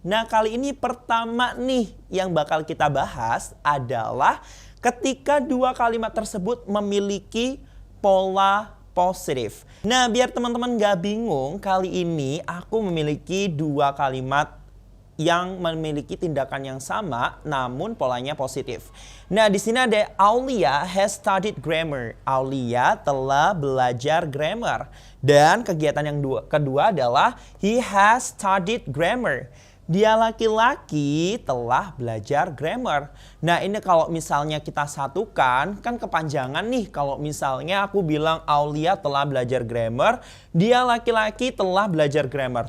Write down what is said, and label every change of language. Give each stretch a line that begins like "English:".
Indonesian: Nah, kali ini pertama nih yang bakal kita bahas adalah ketika dua kalimat tersebut memiliki pola positif. Nah, biar teman-teman gak bingung, kali ini aku memiliki dua kalimat yang memiliki tindakan yang sama namun polanya positif. Nah, di sini ada Aulia
English: has studied grammar.
Indonesian: Aulia telah belajar grammar. Dan kegiatan yang kedua adalah
English: he has studied grammar.
Indonesian: Dia laki-laki telah belajar grammar. Nah, ini kalau misalnya kita satukan, kan kepanjangan nih. Kalau misalnya aku bilang Aulia telah belajar grammar, dia laki-laki telah belajar grammar.